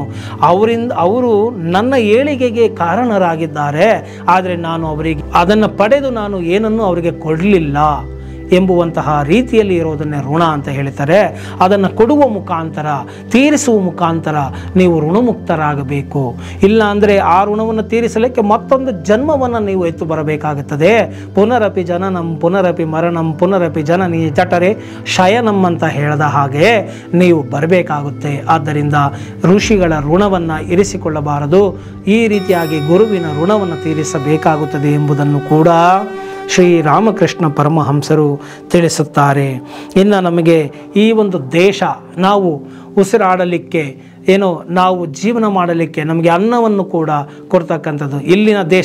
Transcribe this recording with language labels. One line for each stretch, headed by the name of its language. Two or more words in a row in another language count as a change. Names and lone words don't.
Kannada: ಅವರು ನನ್ನ ಏಳಿಗೆಗೆ ಕಾರಣರಾಗಿದ್ದಾರೆ, ಆದರೆ ನಾನು ಅವರಿಗೆ ಅದನ್ನು ಪಡೆದು ನಾನು ಏನನ್ನೂ ಅವರಿಗೆ ಕೊಡಲಿಲ್ಲ ಎಂಬುವಂತಹ ರೀತಿಯಲ್ಲಿ ಇರೋದನ್ನೇ ಋಣ ಅಂತ ಹೇಳ್ತಾರೆ. ಅದನ್ನು ಕೊಡುವ ಮುಖಾಂತರ, ತೀರಿಸುವ ಮುಖಾಂತರ ನೀವು ಋಣಮುಕ್ತರಾಗಬೇಕು. ಇಲ್ಲ ಅಂದರೆ ಆ ಋಣವನ್ನು ತೀರಿಸಲಿಕ್ಕೆ ಮತ್ತೊಂದು ಜನ್ಮವನ್ನು ನೀವು ಎತ್ತು ಬರಬೇಕಾಗುತ್ತದೆ.
Sanskrit: ಪುನರಪಿ ಜನನಂ ಪುನರಪಿ ಮರಣಂ ಪುನರಪಿ ಜನನಿ ಜಠರೆ ಶಯನಂ
Kannada: ಅಂತ ಹೇಳಿದ ಹಾಗೆ ನೀವು ಬರಬೇಕಾಗುತ್ತೆ. ಆದ್ದರಿಂದ ಋಷಿಗಳ ಋಣವನ್ನು ಇರಿಸಿಕೊಳ್ಳಬಾರದು, ಈ ರೀತಿಯಾಗಿ ಗುರುವಿನ ಋಣವನ್ನು ತೀರಿಸಬೇಕಾಗುತ್ತದೆ ಎಂಬುದನ್ನು ಕೂಡ ಶ್ರೀರಾಮಕೃಷ್ಣ ಪರಮಹಂಸರು ತಿಳಿಸುತ್ತಾರೆ. ಇನ್ನು ನಮಗೆ ಈ ಒಂದು ದೇಶ, ನಾವು ಉಸಿರಾಡಲಿಕ್ಕೆ ನಾವು ಜೀವನ ಮಾಡಲಿಕ್ಕೆ ನಮಗೆ ಅನ್ನವನ್ನು ಕೂಡ ಕೊಡ್ತಕ್ಕಂಥದ್ದು ಇಲ್ಲಿನ ದೇಶ.